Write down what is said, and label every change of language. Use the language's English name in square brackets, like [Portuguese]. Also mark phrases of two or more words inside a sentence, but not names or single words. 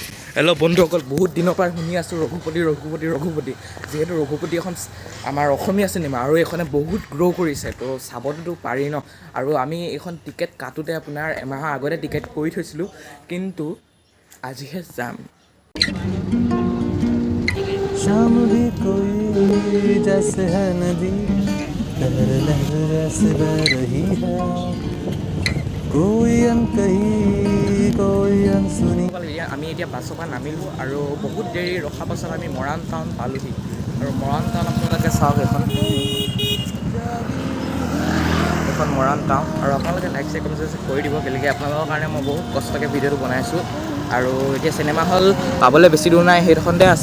[Assamese] হেল্ল' বন্ধুসকল, বহুত দিনৰ পৰা শুনি আছোঁ ৰঘুপতি। যিহেতু ৰঘুপতি এখন আমাৰ অসমীয়া চিনেমা আৰু এইখনে বহুত গ্ৰ' কৰিছে, তো চাবতো পাৰি ন। আৰু আমি এইখন টিকেট কাটোতে আপোনাৰ এমাহৰ আগতে টিকেট কৰি থৈছিলোঁ, কিন্তু আজিহে যাম। [Hindi] शाम भी कोई जैसे है नदी लहर लहर ऐसे बह रही है कोई अनकही कोई अनसुनी। [Assamese] আমি এতিয়া বাছৰ পৰা নামিলোঁ আৰু বহুত দেৰি ৰখাৰ পাছত আমি মৰাণ টাউন পালোহি। আৰু মৰাণ টাউন আপোনালোকে চাওক, এইখন মৰাণ টাউন। আৰু আপোনালোকে [English] like share comment [Assamese] কৰি দিব, কেলেকি আপোনালোকৰ কাৰণে মই বহুত কষ্টকৈ ভিডিঅ'টো বনাইছোঁ। আৰু এতিয়া চিনেমা হল পাবলৈ বেছি দূৰ নাই, সেইডোখৰতে আছে।